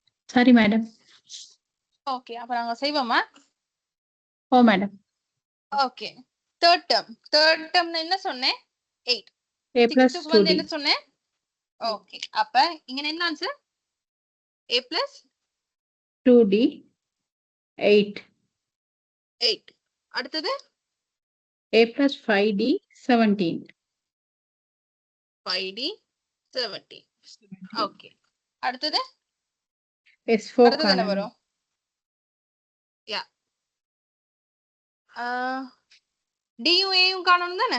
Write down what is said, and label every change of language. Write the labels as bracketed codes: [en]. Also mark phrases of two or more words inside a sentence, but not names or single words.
[en] Sorry, madam. [ta] ஓகே, அப்ப நாங்க செய்வோமா? [en] Oh, madam. [ta] ஓகே, [en] third term [ta] என்ன சொன்னேன்? 8. [en] A plus [ta] 6th வந்து [en] 2D. [ta] என்ன சொன்னேன்? ஓகே, அப்ப இங்க என்ன ஆன்சர்? [en] A plus 2D. 8. [ta] 8. அடுத்தது [en] A plus 5D. 17. [ta] 5D 17. ஓகே, அடுத்தது [en] S4 [ta] அடுத்தது என்ன காணும். வரும்? யா டியூஏயும் காணணும் தானே?